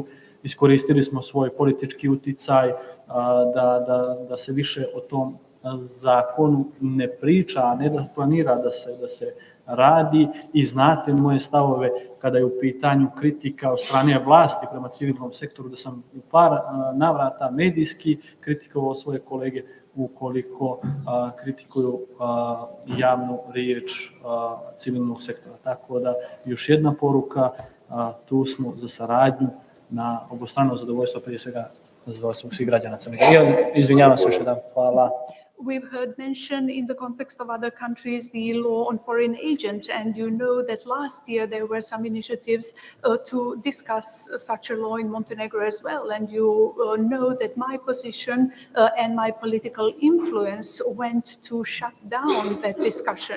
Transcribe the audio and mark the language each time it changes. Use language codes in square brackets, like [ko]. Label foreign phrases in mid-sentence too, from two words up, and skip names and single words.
[sr] Iskoristili smo svoj politički uticaj da se više o tom zakonu ne priča, a ne da planira da se radi, i znate moje stavove kada je u pitanju kritika od strane vlasti prema civilnom sektoru, da sam u par navrata medijski kritikovao svoje kolege ukoliko kritikuju javnu riječ civilnog sektora. Tako da još jedna poruka, tu smo za saradnju na obostrano zadovoljstvo, prije svega zadovoljstvo svih građana Crne Gore. Izvinjavam se još jedan. Hvala. [en] We've heard mention in the context of other countries the law on foreign agents, and you know that last year there were some initiatives to discuss such a law in Montenegro as well. And you know that my position and my political influence went to shut down that discussion.